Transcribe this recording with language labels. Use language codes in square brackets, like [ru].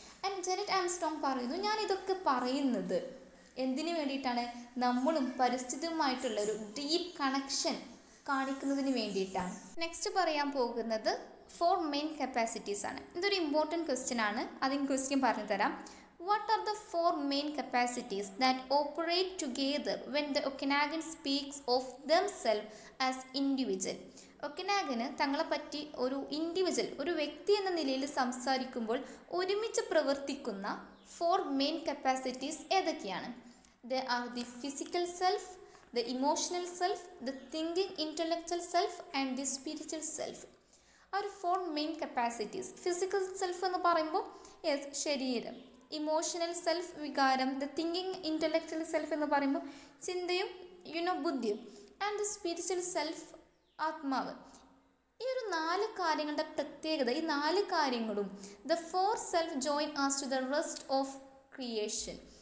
[ml] And Janet Armstrong പറയുന്നു, ഞാൻ ഇതൊക്കെ പറയുന്നത് എന്തിനു വേണ്ടിയിട്ടാണ്? നമ്മളും പരിസ്ഥിതിയുമായിട്ടുള്ള ഒരു ഡീപ്പ് കണക്ഷൻ കാണിക്കുന്നതിന് വേണ്ടിയിട്ടാണ്. നെക്സ്റ്റ് പറയാൻ പോകുന്നത് 4 മെയിൻ കപ്പാസിറ്റീസ് ആണ്. ഇതൊരു ഇമ്പോർട്ടൻറ്റ് ക്വസ്റ്റ്യൻ ആണ്. അതിന് ക്വസ്റ്റ്യൻ പറഞ്ഞു തരാം. [en] What are the 4 main capacities that operate together when the Okanagan speaks of themselves as individual? [ml] ഒക്കനാഗന് തങ്ങളെപ്പറ്റി ഒരു ഇൻഡിവിജ്വൽ, ഒരു വ്യക്തി എന്ന നിലയിൽ സംസാരിക്കുമ്പോൾ ഒരുമിച്ച് പ്രവർത്തിക്കുന്ന 4 മെയിൻ കപ്പാസിറ്റീസ് ഏതൊക്കെയാണ്? [en] They are the physical self, the emotional self, the thinking intellectual self and the spiritual self. [ml] ആ ഒരു 4 മെയിൻ കപ്പാസിറ്റീസ്. ഫിസിക്കൽ സെൽഫ് എന്ന് പറയുമ്പോൾ യെസ്, ശരീരം. ഇമോഷണൽ സെൽഫ്, വികാരം. ദ തിങ്കിങ് ഇൻ്റലക്ച്വൽ സെൽഫ് എന്ന് പറയുമ്പോൾ ചിന്തയും ബുദ്ധിയും. ആൻഡ് ദ സ്പിരിച്വൽ സെൽഫ്, ആത്മാവ്. ഈ ഒരു 4 കാര്യങ്ങളുടെ പ്രത്യേകത, ഈ 4 കാര്യങ്ങളും [en] The 4 self join as to the rest of creation.